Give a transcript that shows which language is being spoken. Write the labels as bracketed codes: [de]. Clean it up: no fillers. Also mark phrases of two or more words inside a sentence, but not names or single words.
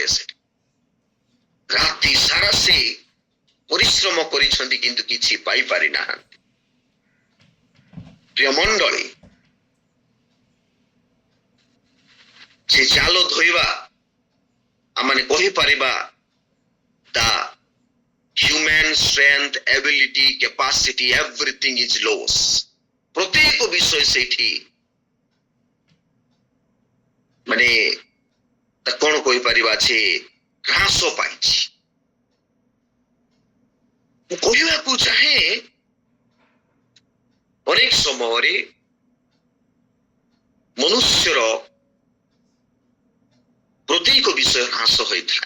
[or] ସେ ରାତି ସାରା ସେ ପରିଶ୍ରମ କରିଛନ୍ତି, କିନ୍ତୁ କିଛି ପାଇପାରି ନାହାନ୍ତି। ପ୍ରିୟ ମଣ୍ଡଳୀ, ସେ ଜାଲ ଧୋଇବା ଆମେ କହିପାରିବା [en] the human strength, ability, capacity, everything is loss. [or] ପ୍ରତ୍ୟେକ ବିଷୟ ସେଇଠି ମାନେ କଣ କହିପାରିବା ଯେ ହ୍ରାସ ପାଇଛି। ମୁଁ କହିବାକୁ ଚାହେଁ ଅନେକ ସମୟରେ ମନୁଷ୍ୟର ପ୍ରତ୍ୟେକ ବିଷୟ ହ୍ରାସ ହୋଇଥାଏ।